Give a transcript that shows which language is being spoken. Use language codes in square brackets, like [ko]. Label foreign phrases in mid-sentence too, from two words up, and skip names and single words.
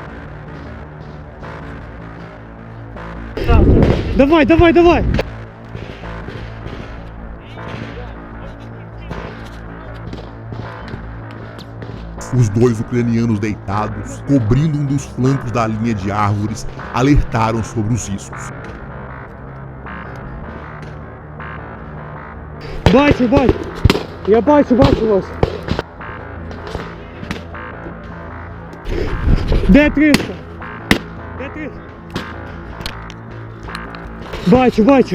[uk] Давай, давай, давай! [pt] Os dois ucranianos deitados, cobrindo um dos flancos da linha de árvores, alertaram sobre os riscos. [uk] Бачу, бачу! Я бачу вас! Де 300? Де 300? Бачу!